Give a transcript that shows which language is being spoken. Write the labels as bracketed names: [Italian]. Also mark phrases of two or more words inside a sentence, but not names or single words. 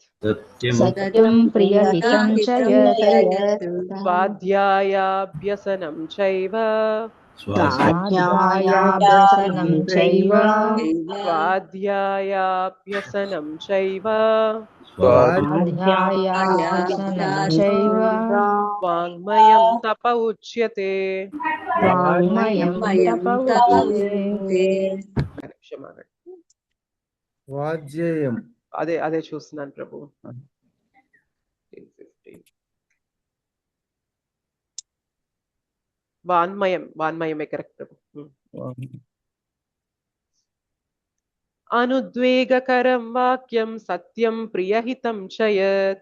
[Sanskrit] సత్యం ప్రియహితం చ యత్ స్వాధ్యాయాభ్యసనం చైవ స్వాధ్యాయాభ్యసనం చైవ స్వాధ్యాయాభ్యసనం చైవ స్వాధ్యాయాభ్యసనం చైవ వాంగ్మయం తప ఉచ్యతే. వాంగ్మయం తప ఉచ్యతే. [Telugu] క్షమాగండి, [Sanskrit] వాజ్యేయం [Telugu] అదే అదే చూస్తున్నాను ప్రభు. వాన్మయమే కరెక్ట్ ప్రభు. [Sanskrit] అనుద్వేగకరం వాక్యం సత్యం ప్రియహితం చ యత్